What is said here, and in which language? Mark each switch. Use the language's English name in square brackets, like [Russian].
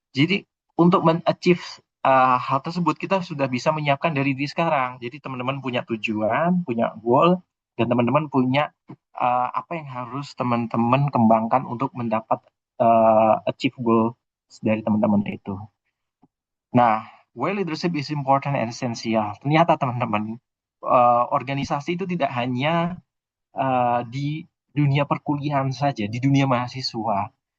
[Indonesian] Jadi untuk men-achieve hal tersebut kita sudah bisa menyiapkan dari di sekarang. Jadi teman-teman punya tujuan, punya goal, dan teman-teman punya apa yang harus teman-teman kembangkan untuk mendapat achieve goal dari teman-teman itu. [English] Nah, why leadership is important and essential. [Indonesian] Ternyata teman-teman, organisasi itu tidak hanya di dunia perkuliahan saja, di dunia mahasiswa.